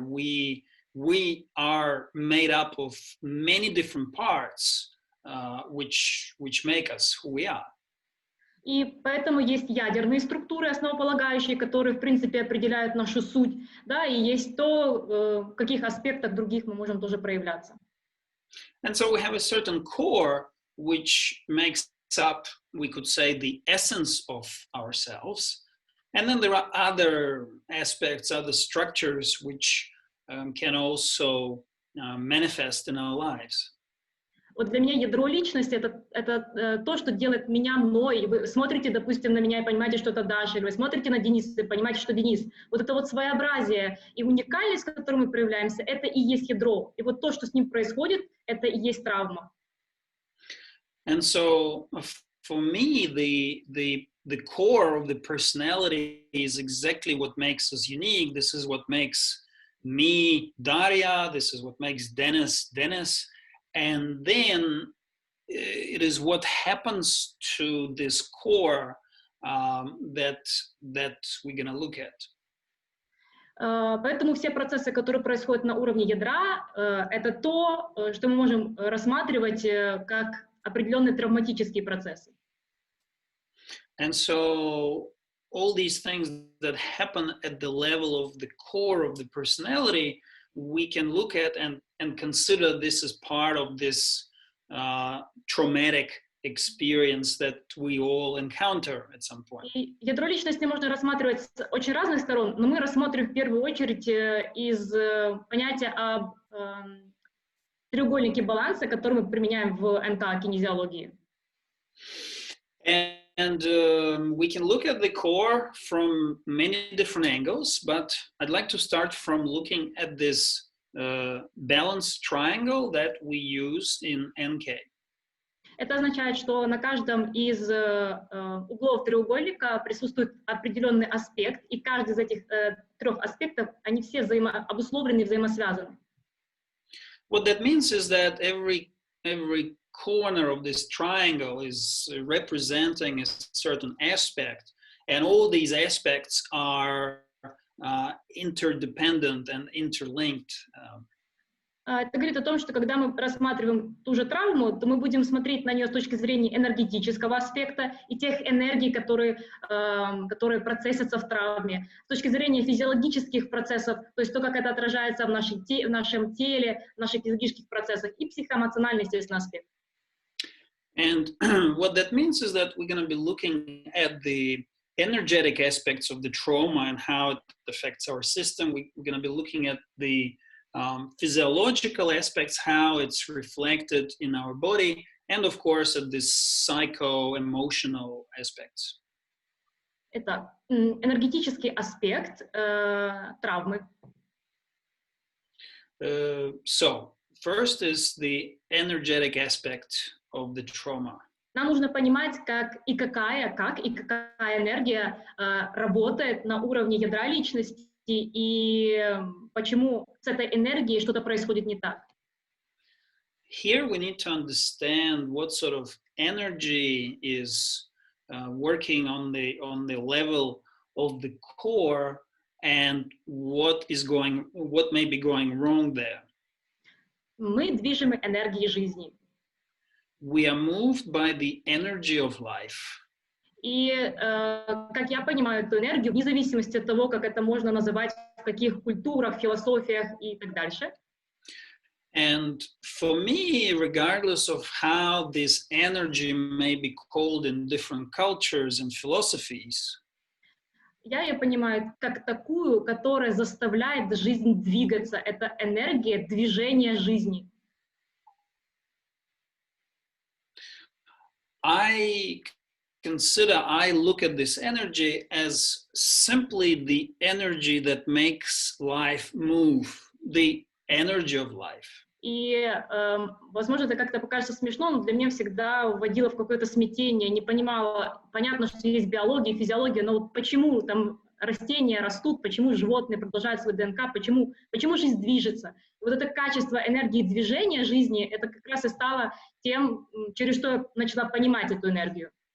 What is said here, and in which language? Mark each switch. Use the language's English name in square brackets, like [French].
[English] We are made up of many different parts, which make us who we are. [Russian] И поэтому есть ядерные структуры, основополагающие, которые, в принципе, определяют нашу суть, да, и есть то, в каких аспектах других мы можем тоже проявляться. [English] And so we have a certain core, which makes up, we could say, the essence of ourselves. And then there are other aspects, other structures, which can also manifest in our lives. [Russian] Вот для меня ядро личности это то, что делает меня мной. Вы смотрите, допустим, на меня и понимаете, что это Даша, или вы смотрите на Дениса и понимаете, что Денис. Вот это вот своеобразие и уникальность, с которой мы проявляемся, это и есть ядро. И вот то, что с ним происходит, это и есть травма. [English] And so for me, the core of the personality is exactly what makes us unique. This is what makes me Daria. This is what makes Dennis. And then it is what happens to this core that we're going to look at. [Russian] Поэтому все процессы, которые происходят на уровне ядра, это то, что мы можем рассматривать как определенные травматические процессы. [English] And so all these things that happen at the level of the core of the personality, we can look at and consider this as part of this traumatic experience that we all encounter at some point. [Russian] И ядро личности можно рассматривать с очень разных сторон, но мы рассмотрим в первую очередь из понятия об треугольнике баланса, который мы применяем в НК кинезиологии. [English] And we can look at the core from many different angles, but I'd like to start from looking at this balanced triangle that we use in NK. [Russian] Это означает, что на каждом из углов треугольника присутствует определенный аспект, и каждый из этих трех аспектов, они все обусловлены и взаимосвязаны. [English] What that means is that every corner of this triangle is representing a certain aspect, and all these aspects are interdependent and interlinked. [Russian] Это говорит о том, что когда мы рассматриваем ту же травму, то мы будем смотреть на нее с точки зрения энергетического аспекта и тех энергий, которые процессятся в травме, с точки зрения физиологических процессов, то есть то, как это отражается в нашем теле, в наших физиологических процессах, и психоэмоциональный, естественно, аспект. [English] And what that means is that we're going to be looking at the energetic aspects of the trauma and how it affects our system. We're going to be looking at the physiological aspects, how it's reflected in our body, and of course at the psycho-emotional aspects. [Russian] Итак, энергетический аспект травмы. [English] So, first is the energetic aspect of the trauma. [Russian] Нам нужно понимать, как и какая энергия работает на уровне ядра личности и почему с этой энергией что-то происходит не так. [English] Here we need to understand what sort of energy is working on the level of the core and what may be going wrong there. [Russian] Мы движимы энергией жизни. [English] We are moved by the energy of life. [Russian] И, как я понимаю эту энергию, вне зависимости от того, как это можно называть, в каких культурах, философиях и так дальше. [English] And for me, regardless of how this energy may be called in different cultures and philosophies, [Russian] Я ее понимаю как такую, которая заставляет жизнь двигаться. Это энергия движения жизни. [English] I I look at this energy as simply the energy that makes life move, the energy of life. [Russian] И, возможно, это как-то покажется смешно, но для меня всегда вводило в какое-то смятение, не понимала, понятно, что есть биология, физиология, но вот почему там растения растут, почему животные продолжают свой ДНК, почему жизнь движется. И вот это качество энергии движения жизни, это как раз и стало тем, через что я начала понимать эту энергию.